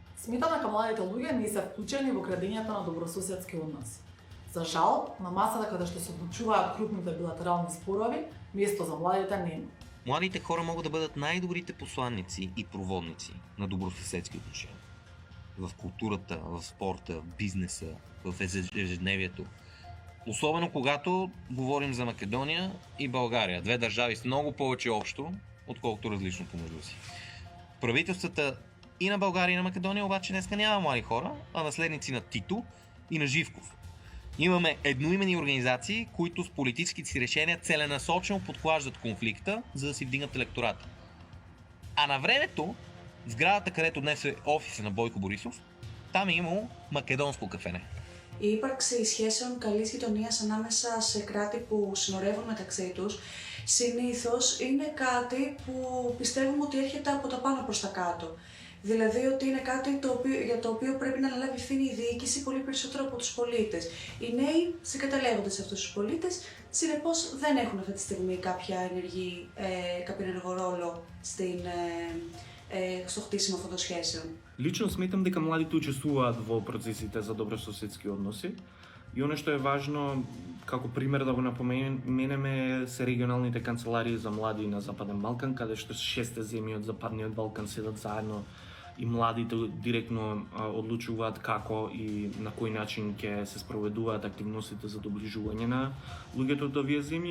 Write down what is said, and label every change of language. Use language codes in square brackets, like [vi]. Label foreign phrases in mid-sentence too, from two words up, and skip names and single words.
[mk] Сметам дека младите луѓе не се вклучени во градењето на добрососедски односи. За жал, на масата каде што се одлучуваат крупните билатерални спорови, место за младите нема. [bg] Младите хора могат да бъдат най-добрите посланници и проводници на добросъседски отношения. В културата, в спорта, в бизнеса, в ежедневието. Особено когато говорим за Македония и България. Две държави с много повече общо, отколкото различно помежду си. Правителствата и на България и на Македония обаче днеска няма млади хора, а наследници на Тито и на Живков. Имаме едноимени организации, които с политическите си решения целенасочено подклаждат конфликта, за да си вдигнат електората. А на времето, в сградата, където днес е офиса на Бойко Борисов, там е имало македонско кафене. [el] Η ύπαρξη σχέσεων καλής γειτονίας ανάμεσα σε κράτη που συνορεύουν μεταξύ τους συνήθως είναι κάτι που πιστεύουμε ότι έρχεται από τα πάνω προς τα κάτω. Δηλαδή ότι είναι κάτι για το οποίο πρέπει να αναλάβει ευθύνη η διοίκηση πολύ περισσότερο από τους πολίτες. Οι νέοι συγκαταλέγονται σε αυτούς τους πολίτες, συνεπώς δεν έχουν αυτή τη στιγμή κάποιο ενεργό ρόλο στο χτίσιμο αυτών των σχέσεων. [mk] Лично сметам дека младите учествуваат во процесите за добрососедски односи. И оно што е важно, како пример да го напоменеме, се регионалните канцеларии за млади на Западен Балкан, каде што 6 земји од Западниот Балкан седат заедно и младите директно одлучуваат како и на кој начин ќе се спроведуваат активностите за доближување на луѓето од овие земји.